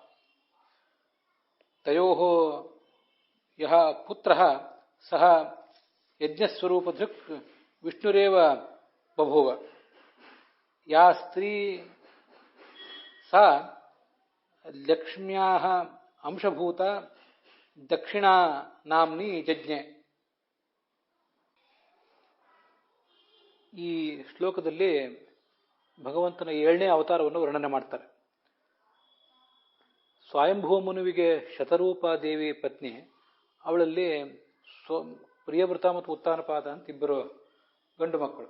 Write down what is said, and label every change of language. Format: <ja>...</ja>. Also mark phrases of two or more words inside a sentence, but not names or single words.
<sa>ತಯೋಃ ಯಃ ಪುತ್ರಃ ಸಹ ಯಜ್ಞಸ್ವರೂಪಧೃಕ್ ವಿಷ್ಣುರೇವ ಬಭೂವ. ಯಾ ಸ್ತ್ರೀ ಸಾ ಲಕ್ಷ್ಮ್ಯಾಃ ಅಂಶಭೂತ ದಕ್ಷಿಣಾ ನಾಮ್ನಿ ಜಜ್ಞೆ.</sa> <kn>ಈ ಶ್ಲೋಕದಲ್ಲಿ ಭಗವಂತನ 7ನೇ ಅವತಾರವನ್ನು ವರ್ಣನೆ ಮಾಡ್ತಾರೆ. ಸ್ವಯಂಭುವ ಮನುವಿಗೆ ಶತರೂಪ ದೇವಿ ಪತ್ನಿ, ಅವಳಲ್ಲಿ ಪ್ರಿಯವೃತ ಮತ್ತು ಉತ್ಥಾನಪಾದ ಅಂತ ಇಬ್ಬರು ಗಂಡು ಮಕ್ಕಳು.</kn>